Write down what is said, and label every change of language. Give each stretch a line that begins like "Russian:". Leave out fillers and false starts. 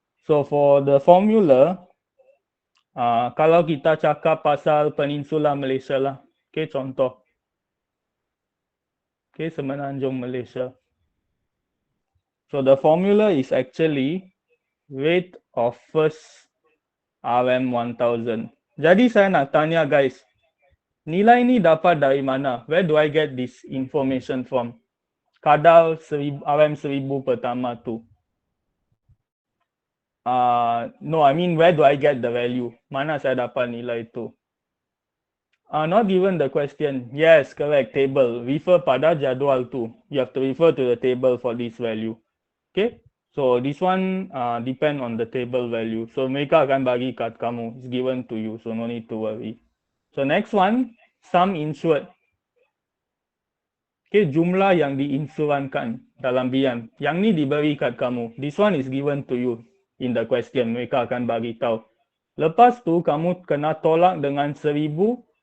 English: So for the formula,
Malay: kalau kita cakap pasal Peninsula Malaysia lah. Okay, contoh. Okay, Semenanjung Malaysia.
English: So the formula is actually rate of first RM1000.
Malay: Jadi saya nak tanya guys, nilai ni dapat dari mana?
English: Where do I get this information from?
Malay: Kadar RM1000 pertama tu.
English: No, I mean where do I get the value?
Malay: Mana saya dapat nilai itu?
English: Not given the question. Yes, correct. Table. Refer
Malay: pada jadual tu.
English: You have to refer to the table for this value. Okay. So this one depend on the table value. So
Malay: mereka akan bagi kat kamu.
English: It's given to you. So no need to worry. So next one, sum insured.
Malay: Okay, jumlah yang diinsurankan dalam bilion. Yang ni diberi kat kamu.
English: This one is given to you in the question.
Malay: Mereka akan bagi tahu. Lepas tu kamu kena tolak dengan 1000.